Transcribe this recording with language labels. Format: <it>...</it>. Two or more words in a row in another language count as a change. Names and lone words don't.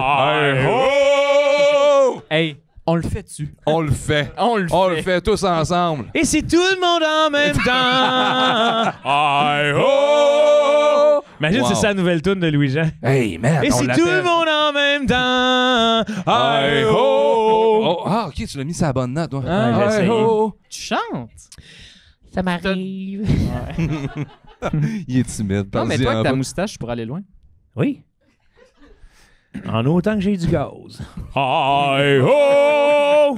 <fr>Hey, on le fait dessus. On le fait. On le fait. On le fait tous ensemble. Et c'est tout le monde en même temps. Imagine, Wow. c'est sa nouvelle tune de Louis-Jean.</fr> <en>Hey, man,</en> <fr>Et on c'est l'appelle. tout le monde en même temps. Hi-ho! Hi-ho! Oh, ah, OK, tu l'as mis sur la bonne note, toi. Ah, j'ai essayé. Hi-ho! Tu chantes. Ça m'arrive. Il est timide. Non, mais parle-y toi, en avec ta bas. moustache, tu pourrais aller loin. Oui. En autant que j'ai du gaz. Hi-ho!</fr>